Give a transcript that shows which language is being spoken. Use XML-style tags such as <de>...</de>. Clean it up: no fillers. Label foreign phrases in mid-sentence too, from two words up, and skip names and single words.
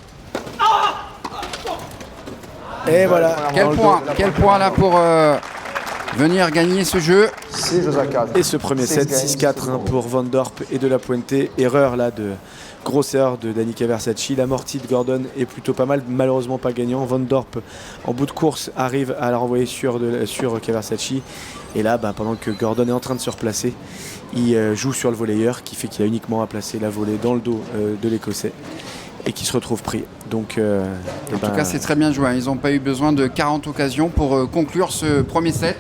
<fr>Et voilà. Quel point là pour venir gagner ce jeu. Et ce premier set, 6-4 pour Van Dorp et de la Pointée. Erreur là grosse erreur de Dany Caversacci. L'amorti de Gordon est plutôt pas mal, malheureusement pas gagnant. Van Dorp en bout de course arrive à la renvoyer sur Caversacci. Et là, pendant que Gordon est en train de se replacer, il joue sur le volleyeur qui fait qu'il a uniquement à placer la volée dans le dos de l'Écossais et qui se retrouve pris. Donc, en tout cas, c'est très bien joué. Ils n'ont pas eu besoin de 40 occasions pour conclure ce premier set.</fr>